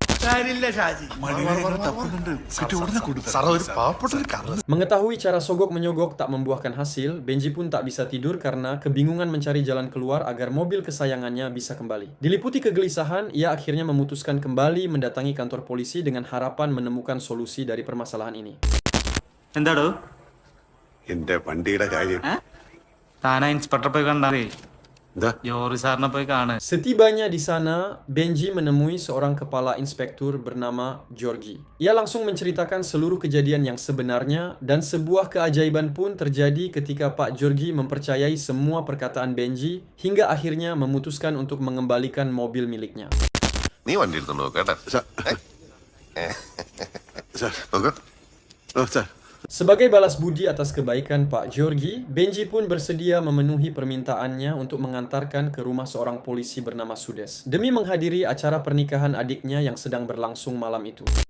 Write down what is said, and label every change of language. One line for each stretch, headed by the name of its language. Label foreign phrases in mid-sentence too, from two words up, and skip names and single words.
Indonesian: Mengetahui cara sogok menyogok tak membuahkan hasil, Benji pun tak bisa tidur karena kebingungan mencari jalan keluar agar mobil kesayangannya bisa kembali. Diliputi kegelisahan, ia akhirnya memutuskan kembali mendatangi kantor polisi dengan harapan menemukan solusi dari permasalahan ini.
Malayalam: എന്റെ വണ്ടിയുടെ കാര്യം താനാ ഇൻസ്പെക്ടർ പോയി കണ്ടാ ജോറി സാറിനെ പോയി കാണാൻ.
Indonesian: Setibanya di sana, Benji menemui seorang kepala inspektur bernama Georgie. Ia langsung menceritakan seluruh kejadian yang sebenarnya dan sebuah keajaiban pun terjadi ketika Pak Georgie mempercayai semua perkataan Benji hingga akhirnya memutuskan untuk mengembalikan mobil miliknya.
Malayalam: നീ വണ്ടി എടുത്തോണ്ട് നോക്കാട്ടാ.
Indonesian: Sebagai balas budi atas kebaikan Pak Georgie, Benji pun bersedia memenuhi permintaannya untuk mengantarkan ke rumah seorang polisi bernama Sudes demi menghadiri acara pernikahan adiknya yang sedang berlangsung malam itu.